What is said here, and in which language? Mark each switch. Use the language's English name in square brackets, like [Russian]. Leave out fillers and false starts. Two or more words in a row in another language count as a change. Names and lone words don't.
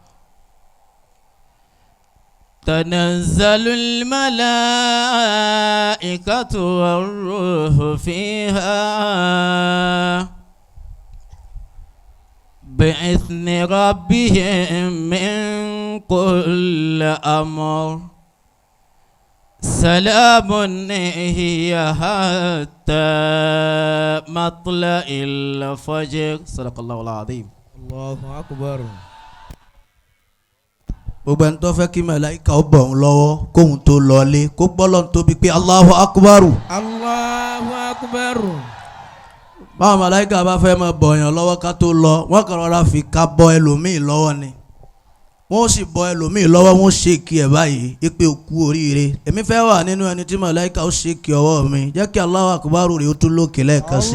[Arabic] تنزل الملائكة والروح فيها بإذن ربهم من كل أمر سلام هي حتى مطلع الفجر صدق الله العظيم. الله أكبر. [Yoruba] gbogbo ẹni tó fẹ́ kí màláíkà ó bọ̀ ọ́n lọ́wọ́ kóhun tó lọlé kó gbọ́lọ́ tóbi pé [Arabic] الله أكبر. الله أكبر. [Yoruba] báwọn màláíkà bá fẹ́ máa bọ̀ yàn lọ́wọ́ ká tó lọ wọ́n kàn rọra fi ká bọ́ ẹlòmíì lọ́wọ́ ni wọ́n sì bọ́ ẹlòmíì lọ́wọ́ wọ́n ṣèkì ẹ̀ báyìí ipe òkú oríire èmi fẹ́ wà nínú ẹni tí màláíkà ó ṣèkì ọwọ́ mi jẹ́ kí [Arabic] الله أكبر [Yoruba] rẹ̀ ó tún lókè lẹ́ẹ̀kan sí i.